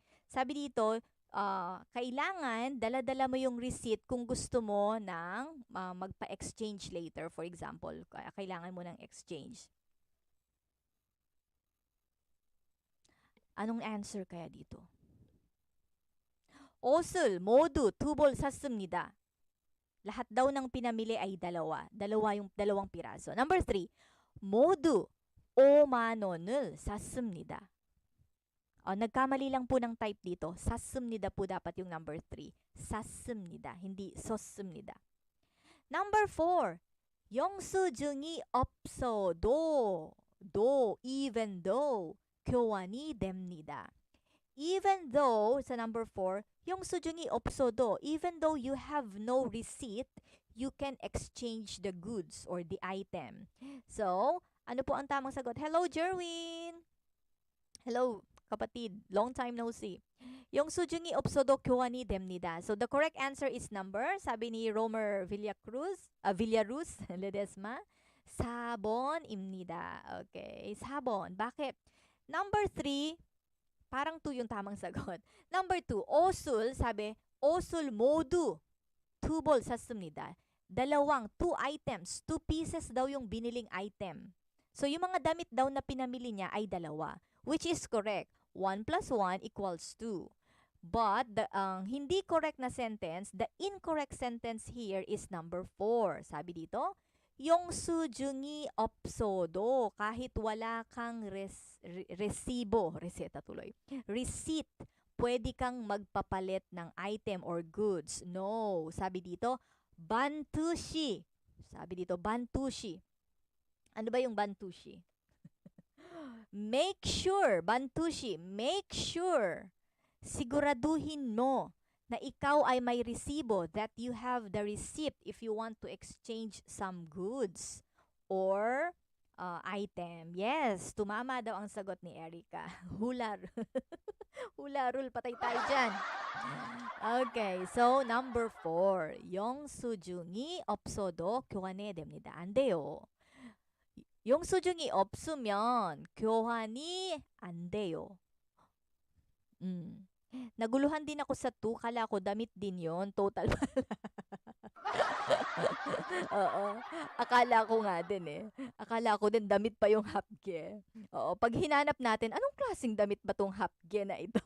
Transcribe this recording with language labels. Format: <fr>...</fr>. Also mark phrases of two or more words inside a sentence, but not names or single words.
<tl>Sabi dito, kailangan dala-dala mo yung receipt kung gusto mo ng magpa-exchange later.</tl> <en>For example,</en> <tl>kailangan mo ng exchange. Anong answer kaya dito?</tl> <ko>옷을 모두 2벌 샀습니다.</ko> <tl>Lahat daw ng pinamili ay dalawa. Yung dalawang piraso. Number 3,</tl> <ko>모두 5만 원을 샀습니다.</ko> <tl>Nagkamali lang po ng type dito. 샀습니다 po dapat yung number 3.</tl> <ko>샀습니다.</ko> <tl>Hindi 섰습니다. Number 4.</tl> <ko>영수증이 없어도</ko> <en>even though</en> <ko>교환이 됩니다.</ko> <en>Even though sa number 4,</en> <ko>영수증이 없어도</ko> <en>even though you have no receipt, you can exchange the goods or the item. So,</en> <tl>ano po ang tamang sagot?</tl> <en>Hello, Jerwin! Hello, kapatid. Long time no see.</en> <ko>영수증이 없어도 교환이 됩니다.</ko> <en>So, the correct answer is number,</en> <tl>sabi ni Romer Villaruz Ledesma,</tl> <ko>4번입니다. Okay, 4번.</ko> <tl>Bakit? Number 3, parang 2 yung tamang sagot.</tl> <en>Number 2,</en> <ko>옷을, sabi, 옷을 모두 2벌 샀습니다.</ko> <tl>Dalawang,</tl> <en>2 items, 2 pieces</en> <tl>daw yung biniling item. So, yung mga damit daw na pinamili niya ay dalawa,</tl> <en>which is correct. 1 plus 1 equals 2. But, the hindi correct na sentence, the incorrect sentence here is number 4.</en> <tl>Sabi dito,</tl> <ko>영수증이 없어도</ko> <tl>kahit wala kang reseta tuloy. Receipt, pwede kang magpapalit ng</tl> <en>item or goods.</en> <tl>No. Sabi dito, 반드시. Sabi dito, 반드시. Ano ba yung 반드시?</tl> <en>Make sure, 반드시, make sure.</en> <tl>Siguraduhin mo na ikaw ay may resibo,</tl> <en>that you have the receipt if you want to exchange some goods or item. Yes,</en> <tl>tumama daw ang sagot ni Erica. Hula rule, patay tayo dyan.</tl> <en>Okay, so number 4.</en> <ko>영수증이 없어도 교환이 됩니다. 안 돼요. 영수증이 없으면 교환이 안 돼요.</ko> <tl>Naguluhan din ako sa 2. Kala ko damit din yon. Total pala. Oo. Akala ko nga din eh. Akala ko din damit pa yung hapge. Oo. Pag hinanap natin, anong klaseng damit ba tong hapge na ito?</tl>